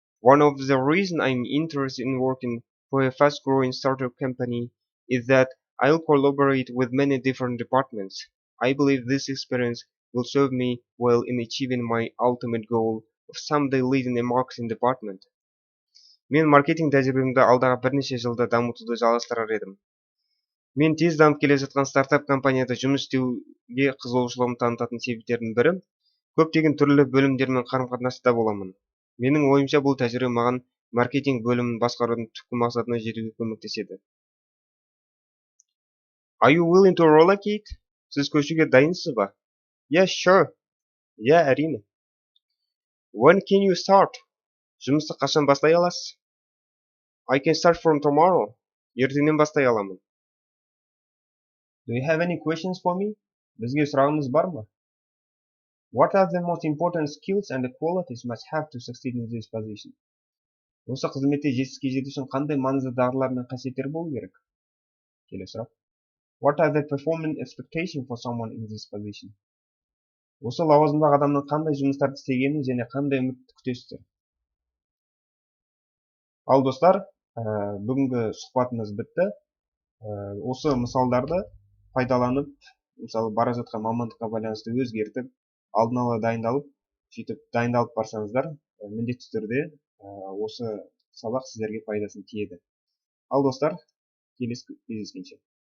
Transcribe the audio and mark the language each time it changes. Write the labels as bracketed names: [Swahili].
[English] One of the reasons I'm interested in working for a fast-growing startup company is that I'll collaborate with many different departments. I believe this experience will serve me well in achieving my ultimate goal of someday leading a marketing department. [Kazakh] Мен маркетинг тәжірибемді алдағы бірнеше жылда дамытуды жалғастырар едім. Мен тез дамып келе жатқан стартап компанияда жұмыс істеуге қызығушылығымды танытатын себептердің бірі, көптеген түрлі бөлімдермен қарым-қатынаста боламын. Менің ойымша бұл тәжірибе маған маркетинг бөлімін басқарудың түпкі мақсатына жетуге көмектеседі. [English] Are you willing to relocate? [Kazakh] Сіз көшуге дайынсыз ба? [English] Yeah, sure. Yeah, [Kazakh] әрине. [English] When can you start? [Kazakh] Жұмысты қашан бастай аласыз? [English] I can start from tomorrow. [Kazakh] Ертеңнен бастай аламын. [English] Do you have any questions for me? [Kazakh] Бізге сұрағыңыз бар ма? [English] What are the most important skills and qualities must have to succeed in this position? [Kazakh] Осы қызметте жетістікке жету үшін қандай маңызды дағдылар мен қасиеттер болу керек? Келесі сұрақ. [English] What are the performance expectations for someone in this position? [Kazakh] Осы лауазымдағы адамның қандай жұмыстарды істегенін және қандай үмітті күтесіздер? Ал достар, бүгінгі сұхбатымыз бітті. Осы мысалдарды пайдаланып, мысалы бара жатқан мамандыққа байланысты өзгертіп, алдын ала дайындалып, сөйтіп дайындалып барсаңыздар, міндетті түрде осы сабақ сіздерге пайдасын тиеді. Ал достар, келесі кездескенше.